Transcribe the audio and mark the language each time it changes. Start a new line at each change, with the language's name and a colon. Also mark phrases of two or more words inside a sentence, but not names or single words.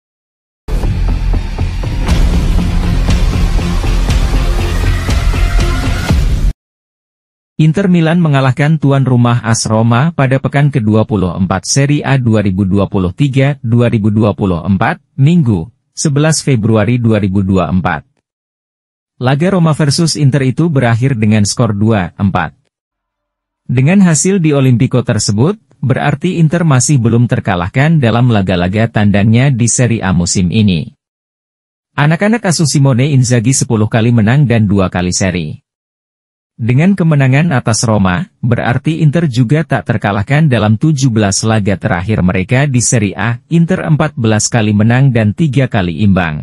Indonesian: Inter Milan mengalahkan tuan rumah AS Roma pada pekan ke-24 Serie A 2023-2024, Minggu, 11 Februari 2024. Laga Roma versus Inter itu berakhir dengan skor 2-4. Dengan hasil di Olimpico tersebut, berarti Inter masih belum terkalahkan dalam laga-laga tandangnya di Serie A musim ini. Anak-anak asuh Simone Inzaghi 10 kali menang dan 2 kali seri. Dengan kemenangan atas Roma, berarti Inter juga tak terkalahkan dalam 17 laga terakhir mereka di Serie A. Inter 14 kali menang dan 3 kali imbang.